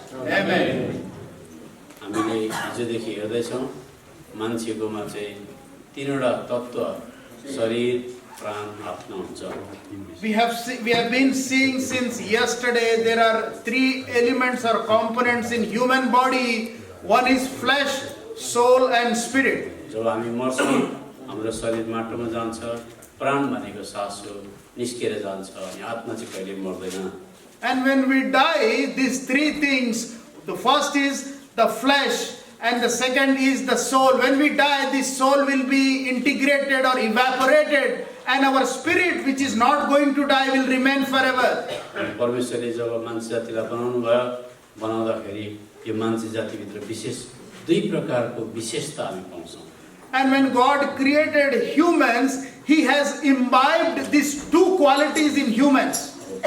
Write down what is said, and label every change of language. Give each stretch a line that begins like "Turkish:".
English: Amen.
Nepali: हामीले हिजोदेखि हेर्दैछौँ मान्छेकोमा चाहिँ तीनवटा तत्त्व शरीर, प्राण, आत्मा हुन्छ।
English: We have been seeing since yesterday there are three elements or components in human body. One is flesh, soul and spirit.
Nepali: जब हामी मर्छौँ हाम्रो शरीर माटोमा जान्छ, प्राण भनेको सास हो, निस्केर जान्छ अनि आत्मा चाहिँ कहिले मर्दैन।
English: And when we die, these three things, the first is the flesh and the second is the soul. When we die, this soul will be integrated or evaporated and our spirit, which is not going to die, will remain forever.
Nepali: परमेश्वरले जब मान्छे जातिलाई बनाउनु भयो, बनाउँदाखेरि यो मान्छे जातिभित्र विशेष दुई प्रकारको विशेषता हामी पाउँछौँ।
English: And when God created humans, He has imbibed these two qualities in humans.